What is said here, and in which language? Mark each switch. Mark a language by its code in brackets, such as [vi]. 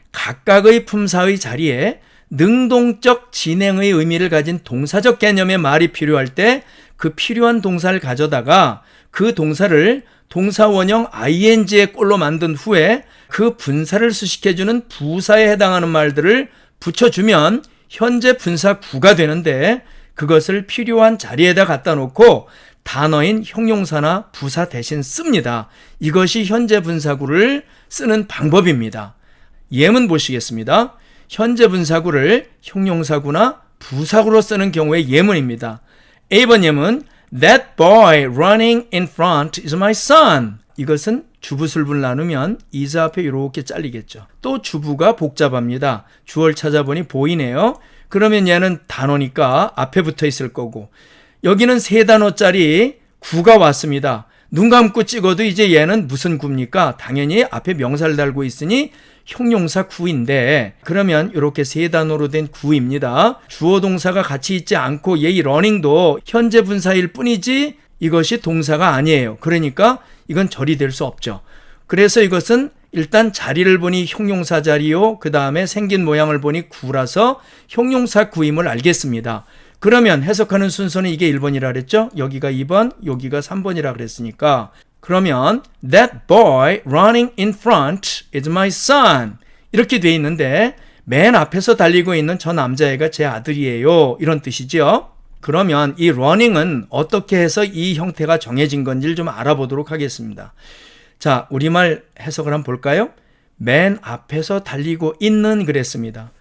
[ko] 각각의 품사의 자리에 능동적 진행의 의미를 가진 동사적 개념의 말이 필요할 때 그 필요한 동사를 가져다가 그 동사를 동사 원형 ing의 꼴로 만든 후에 그 분사를 수식해주는 부사에 해당하는 말들을 붙여주면 현재 분사구가 되는데 그것을 필요한 자리에다 갖다 놓고 단어인 형용사나 부사 대신 씁니다. 이것이 현재 분사구를 쓰는 방법입니다. 예문 보시겠습니다. 현재 분사구를 형용사구나 부사구로 쓰는 경우의 예문입니다. A번 예문 [en] That boy running in front is my son. [ko] 이것은 주부술분 나누면 is 앞에 이렇게 잘리겠죠. 또 주부가 복잡합니다. 주어를 찾아보니 보이네요. 그러면 얘는 단어니까 앞에 붙어 있을 거고 여기는 세 단어짜리 구가 왔습니다. 눈 감고 찍어도 이제 얘는 무슨 구입니까? 당연히 앞에 명사를 달고 있으니 형용사 구인데 그러면 이렇게 세 단어로 된 구입니다. 주어 동사가 같이 있지 않고 얘 이 러닝도 현재 분사일 뿐이지 이것이 동사가 아니에요. 그러니까 이건 절이 될 수 없죠. 그래서 이것은 일단 자리를 보니 형용사 자리요. 그 다음에 생긴 모양을 보니 구라서 형용사 구임을 알겠습니다. 그러면 해석하는 순서는 이게 1번이라 그랬죠? 여기가 2번, 여기가 3번이라 그랬으니까 그러면 [en] That boy running in front is my son. [ko] 이렇게 돼 있는데 맨 앞에서 달리고 있는 저 남자애가 제 아들이에요. 이런 뜻이죠. 그러면 이 running은 어떻게 해서 이 형태가 정해진 건지를 좀 알아보도록 하겠습니다. 자, 우리말 해석을 한번 볼까요? 맨 앞에서 달리고 있는 그랬습니다.